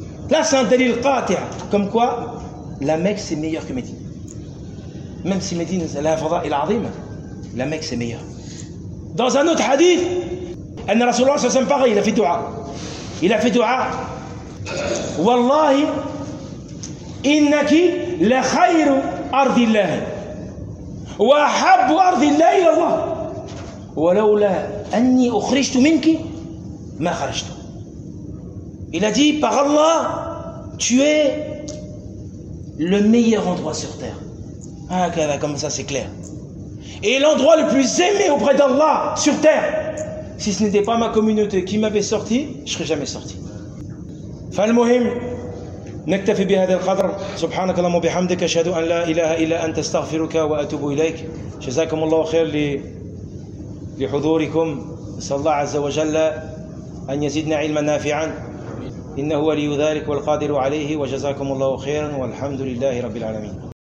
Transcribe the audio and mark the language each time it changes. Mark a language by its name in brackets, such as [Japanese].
[French] Là, c'est un dalil qatir. Comme quoi, la Mecque, c'est meilleur que Médine. Même si Médine, c'est l'infada et l'azim, la Mecque, c'est meilleur. Dans un autre hadith, Anna Rasulullah, c'est pareil, il a fait du'a. [Arabic] Wallahi, إنك لخير أرض الله وأحب أرض الله إلى الله ولولا أني أخرجت منك ما خرجت. [French] Il a dit: par Allah, tu es le meilleur endroit sur terre. Ah, okay, comme ça c'est clair. Et l'endroit le plus aimé auprès d'Allah sur terre, si ce n'était pas ma communauté qui m'avait sorti, je serais jamais sorti. [Arabic] فالمهم نكتفي بهذا القدر. سبحانك اللهم وبحمدك، أشهد أن لا إله إلا أنت، استغفرك وأتوب إليك. جزاكم الله خير لحضوركم. نسأل الله عز وجل أن يزيدنا علما نافعا، إنه ولي ذلك والقادر عليه. وجزاكم الله خيرا، والحمد لله رب العالمين.